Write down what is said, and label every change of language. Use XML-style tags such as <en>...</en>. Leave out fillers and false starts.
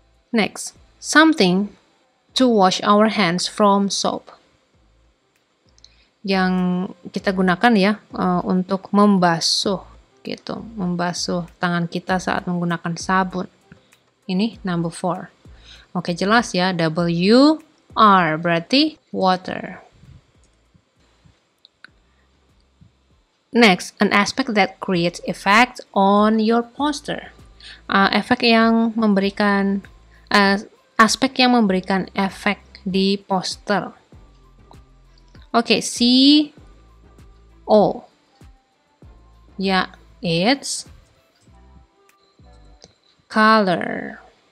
<en>Next, something to wash our hands from soap.</en> <id>Yang kita gunakan ya untuk membasuh gitu, membasuh tangan kita saat menggunakan sabun. Ini number 4. Oke, jelas ya, WR berarti water.</id> <en>Next, an aspect that creates effect on your poster.</en> <id>Efek yang memberikan aspek yang memberikan efek di poster. Oke, CO.</id> <en>Ya, it's color.</en>